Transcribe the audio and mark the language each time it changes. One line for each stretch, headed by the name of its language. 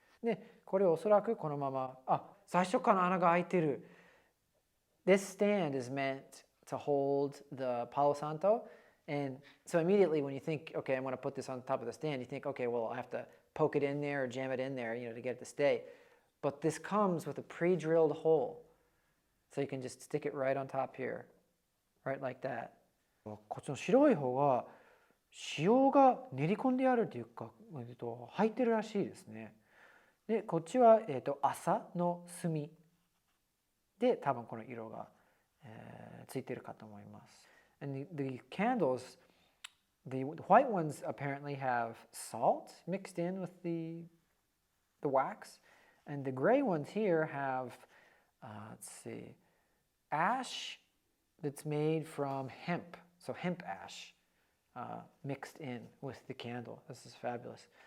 Japanese: でこれおそらくこのまま、最初から穴が開いてる。
English: This stand is meant to hold the Palo Santo, and so immediately when you think, okay, I'm going to put this on top of the stand, you think, okay, well, I have to poke it in there or jam it in there, to get it to stay. But this comes with a pre-drilled hole, so you can just stick it right on top here, right like that.
Japanese: こっちの白い方が塩が練り込んであるというか、入ってるらしいですね。で、こっちは麻の炭で多分この色が、ついてるかと思います。
English: And the candles, the white ones apparently have salt mixed in with the wax, and the gray ones here have, let's see, ash that's made from hemp, so hemp ash mixed in with the candle. This is fabulous.